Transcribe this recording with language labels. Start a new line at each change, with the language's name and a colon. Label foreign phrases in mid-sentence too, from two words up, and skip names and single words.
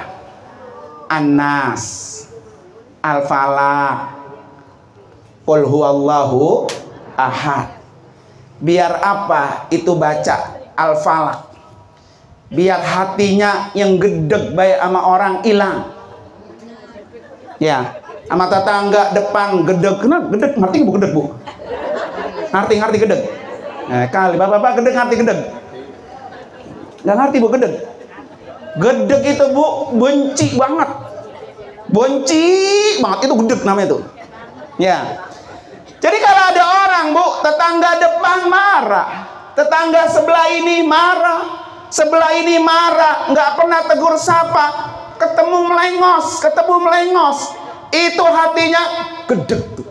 Arabic: An-Nas, Al-Falaq, قل هو الله أحد.
Indonesian: Biar apa itu baca Al-Falaq? Biar hatinya yang gedeg baik sama orang hilang. Ya, sama tetangga depan gedeg. Kenapa gedeg? Ngerti Bu gedeg, Bu? Ngerti gedeg. Kali bapak-bapak gedeg, ngerti gedeg. Nggak ngerti, Bu, gedeg. Gedeg itu, Bu, benci banget. Benci banget, itu gedeg namanya itu. Ya. Jadi kalau ada orang, Bu, tetangga depan marah, tetangga sebelah ini marah, sebelah ini marah, nggak pernah tegur sapa, ketemu melengos, itu hatinya gedeg tuh.